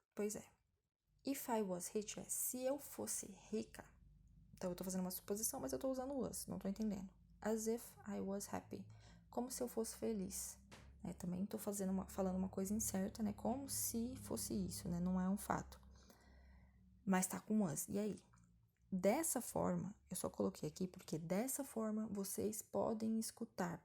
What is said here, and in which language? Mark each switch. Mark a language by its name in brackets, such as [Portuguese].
[Portuguese] Pois é. [English] If I was rich [Portuguese] se eu fosse rica. Então, eu tô fazendo uma suposição, mas eu tô usando was, não tô entendendo. [English] As if I was happy. [Portuguese] Como se eu fosse feliz. Também tô falando uma coisa incerta, né? Como se fosse isso, né? Não é um fato. Mas tá com was. E aí? Dessa forma, eu só coloquei aqui porque dessa forma vocês podem escutar.